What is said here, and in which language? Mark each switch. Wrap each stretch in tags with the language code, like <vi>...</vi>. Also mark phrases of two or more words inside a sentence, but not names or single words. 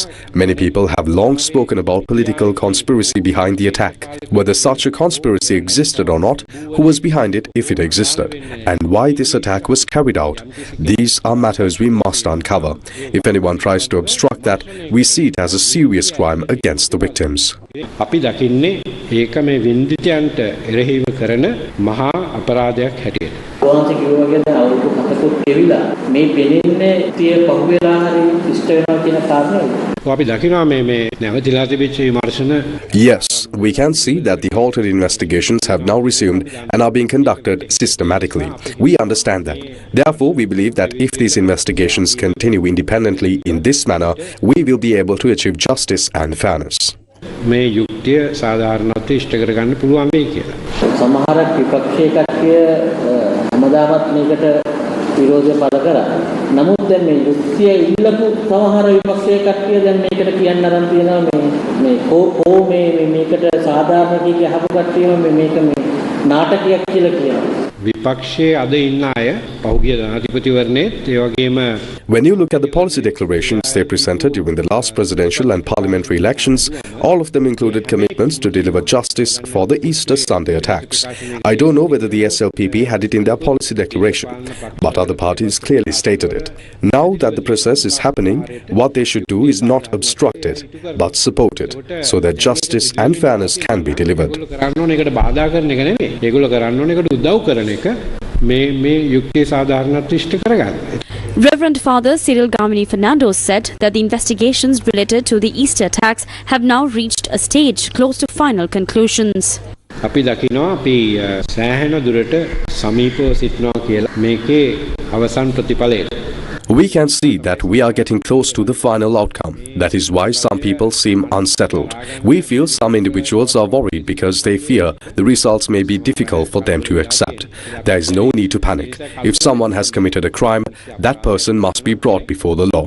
<en>Many people have long spoken about political conspiracy behind the attack. Whether such a conspiracy existed or not, who was behind it if it existed, and why this attack was carried out. These are matters we must uncover. If anyone tries to obstruct that, we see it as a serious crime against the victims.</en> <si>අපි දකින්නේ ඒක මේ වින්දිතයන්ට එරෙහිව කරන මහා අපරාධයක් හැටියට. වහන්සේ කිව්වා වගේ අවුරුදු 7කුත් ගෙවිලා මේ පෙනෙන්නේ තිය පහුවෙලා හරි ඉෂ්ට වෙනවා කියන කාරණේ. අපි දකිනවා මේ නැවතිලා තිබිච්ච විමර්ශන.</si> <en>Yes, we can see that the halted investigations have now resumed and are being conducted systematically. We understand that. Therefore, we believe that if these investigations continue independently in this manner, we will be able to achieve justice and fairness.</en> <si>මේ යුක්තිය සාධාරණත්වය ඉෂ්ට කරගන්න පුළුවන් වෙයි කියලා. සමහර විපක්ෂයේ කට්ටිය හැමදාමත් මේකට විරෝධය පළ කරා. නමුත් දැන් මේ යුක්තිය ඉල්ලපු සමහර විපක්ෂයේ කට්ටිය දැන් මේකට කියන්න අරන් තියෙනවා මේ මේකට සාධාරණ කී අහපු කට්ටියම මේක මේ නාටකයක් කියලා කියනවා. විපක්ෂයේ අද ඉන්න අය පහුගිය ජනාධිපතිවරණයේත් ඒ වගේම</si> <en>When you look at the policy declarations they presented during the last presidential and parliamentary elections, all of them included commitments to deliver justice for the Easter Sunday attacks. I don't know whether the SLPP had it in their policy declaration, but other parties clearly stated it. Now that the process is happening, what they should do is not obstruct it, but support it, so that justice and fairness can be delivered. Reverend Father Cyril Gamini Fernando said that the investigations related to the Easter attacks have now reached a stage close to final conclusions.</en> <si>අපි දකිනවා අපි සෑහෙන දුරට සමීපව සිටිනවා කියලා මේකේ අවසන් ප්‍රතිඵලයට.</si> <en>We can see that we are getting close to the final outcome. That is why some people seem unsettled. We feel some individuals are worried because they fear the results may be difficult for them to accept. There is no need to panic. If someone has committed a crime, that person must be brought before the law.</en>